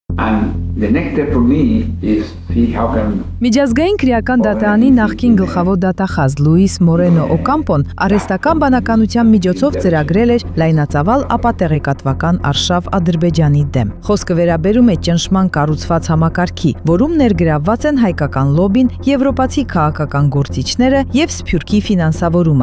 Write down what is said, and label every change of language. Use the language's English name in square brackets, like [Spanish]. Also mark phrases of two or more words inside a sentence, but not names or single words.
[English] And the next step for me is see how can [Armenian] Միջազգային քրեական դատարանի նախկին գլխավոր դատախազ Լուիս Մորենո Օկամպոն արհեստական բանականության միջոցով ծրագրել էր լայնածավալ ապատեղեկատվական արշավ Ադրբեջանի դեմ։ Խոսքը վերաբերում է ճնշման կառուցված համակարգի, որում ներգրավված են հայկական լոբին, եվրոպացի քաղաքական գործիչները եւ Սփյուռքի ֆինանսավորումը,